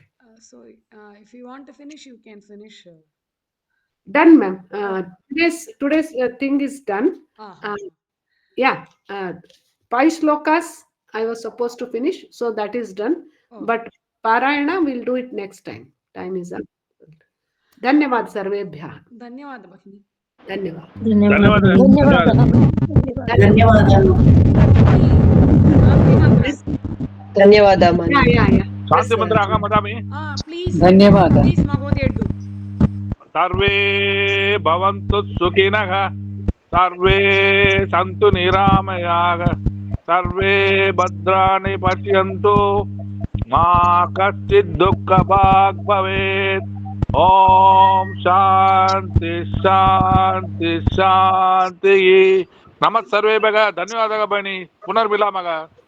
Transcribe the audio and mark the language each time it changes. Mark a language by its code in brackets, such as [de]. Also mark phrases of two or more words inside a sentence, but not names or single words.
[en] So if you want to finish, you can finish. Done, ma'am. Okay. Today's thing is done. Ah, Uh, yeah. 5 shlokas I was supposed to finish, so that is done. oh, But Parayana we'll do it next time. Time is up. [sa] धन्यवाद सर्वेभ्यः. धन्यवाद Bhagini. धन्यवाद. [te] ధన్యవాదాలు ధన్యవాదాలు [sa] धन्यवाद. Bhagini, Shanti mantra. [te] ధన్యవాదాలు [en] Yeah. [sa] శాంతి [en] Yes, మంత్ర ఆగమదామి Please. [sa] ధన్యవాద [en] Please, Mahodaya, do. [sa] సర్వే భవంతు సుఖినః సర్వే సంతు నిరామయాః సర్వే భద్రాణి పశ్యంతు మా కశ్చిద్ దుఃఖభాగ్ భవేత్ ఓం శాంతి శాంతి శాంతి నమః సర్వేభ్యः ధన్యవాదాలు బని పునర్మిలామः